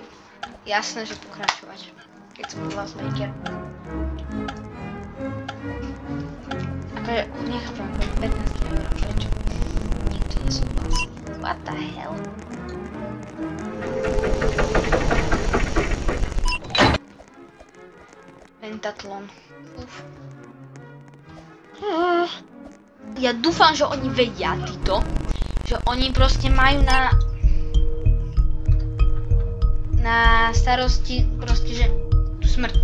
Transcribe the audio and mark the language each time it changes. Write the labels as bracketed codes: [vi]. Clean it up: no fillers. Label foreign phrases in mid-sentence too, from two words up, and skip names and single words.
[sk] Jasné, že pokračovať. Keď som Glassmaker. Akože, nechápam, 15 eur. Prečo? Nikto nesúhlasí. [en] What the hell? [sk] Pentatlon. Uf. Ja dúfam, že oni vedia títo, že oni proste majú na starosti proste, že tu smrť.